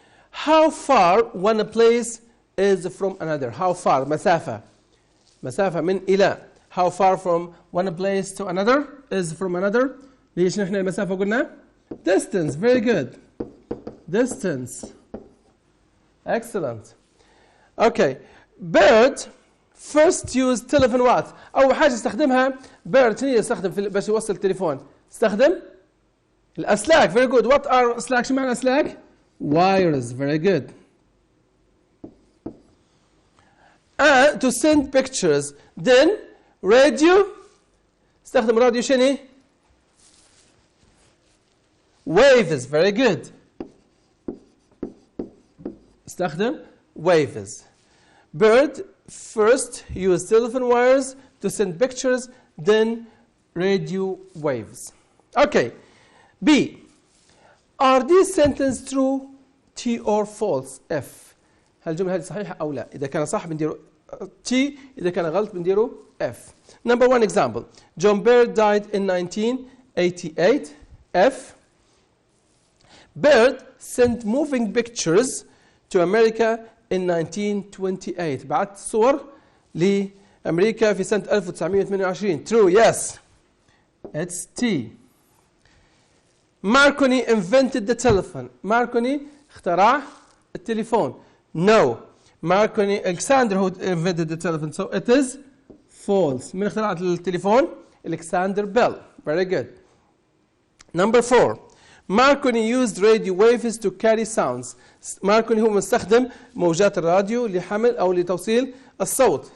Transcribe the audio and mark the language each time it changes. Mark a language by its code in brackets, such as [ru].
[en] How far one place is from another? How far? [ar] مسافة. مسافة من إلى. [en] How far from one place to another is from another. [ar] ليش نحن المسافة قلنا؟ [en] Distance. Very good. Distance. Excellent. Okay. Bird first use telephone what؟ [ar] أول حاجة استخدمها bird شنو يستخدم باش يوصل التليفون؟ استخدم الأسلاك. [en] Very good. What are [ar] أسلاك؟ شو معنى أسلاك؟ [en] Wires. Very good. And to send pictures. Then radio. [ar] استخدم راديو شنو؟ [en] Waves. Very good. [ar] استخدم [en] waves. Bird first use telephone wires to send pictures, then radio waves. Okay. B. Are these sentences true? T or false? F. [ar] هل الجملة هذه صحيحة أو لا؟ إذا كان صح بنديره T، إذا كان غلط بنديره F. [en] Number one example. John Bird died in 1988. F. Bird sent moving pictures to America in 1928. [ar] بعت صور أمريكا في سنة [en] 1928. True, yes. It's T. Marconi invented the telephone. [ar] Marconi اخترع التليفون. [en] No. Marconi, Alexander who invented the telephone. So it is false. [ar] من اخترع التليفون؟ Alexander Bell. [en] Very good. Number 4. Marconi used radio waves to carry sounds. [ar] Marconi هو مستخدم موجات الراديو لحمل أو لتوصيل الصوت.